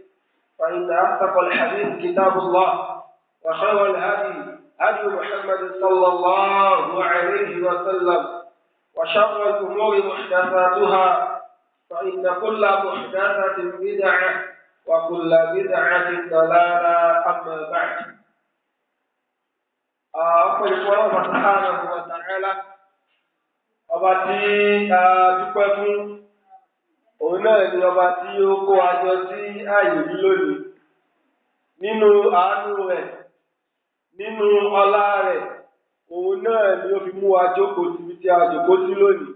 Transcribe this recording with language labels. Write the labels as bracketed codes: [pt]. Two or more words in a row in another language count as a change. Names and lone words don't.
[ar] فإن أصدق الحديث كتاب الله، وخير الهدي هدي محمد صلى الله عليه وسلم، وشر الأمور محدثاتها، فإن كل محدثة بدعة وكل بدعة ضلالة. أما بعد، أقول الله سبحانه وتعالى [yo] ọba tí a dúpẹ́ fún òun náà ni ọba tí ó kó wa jọ sí ààyè yìí lónìí. Nínú àánú rẹ̀, nínú ọlá rẹ̀, òun náà ni ó fi mú wa jókòó síbi tí a jókòó sí lónìí.